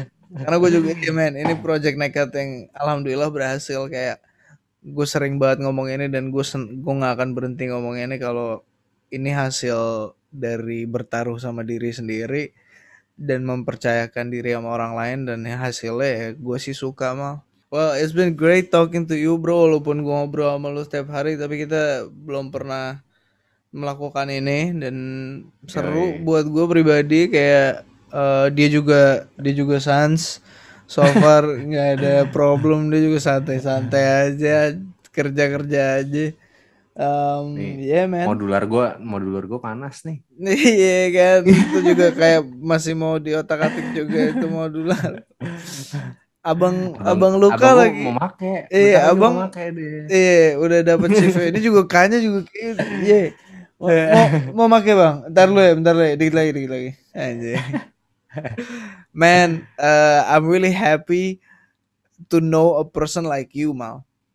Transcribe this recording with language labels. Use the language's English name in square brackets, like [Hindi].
[Indonesian] Karena gue juga ini project nekat yang alhamdulillah berhasil. Kayak gue sering banget ngomong ini, dan gue nggak akan berhenti ngomong ini kalau ini hasil dari bertaruh sama diri sendiri dan mempercayakan diri sama orang lain, dan hasilnya ya gue sih suka mal. [English] Well, it's been great talking to you bro. [Indonesian] Walaupun gue ngobrol sama lu setiap hari, tapi kita belum pernah melakukan ini, dan seru buat gue pribadi. Kayak dia juga sans [English] so far [Indonesian] nggak ada problem, dia juga santai-santai aja, kerja aja. [English] Man. [Indonesian] Modular gue panas nih. Iya kan, itu juga kayak masih mau diotak-atik juga itu modular. Abang Luka abang lagi mau make. Iya abang mau make deh. Iya udah dapet CV. Ini juga kayaknya juga iya mau make bang. Bentar lu ya dikit lagi anjay. [English] Man, I'm really happy to know a person like you Mal.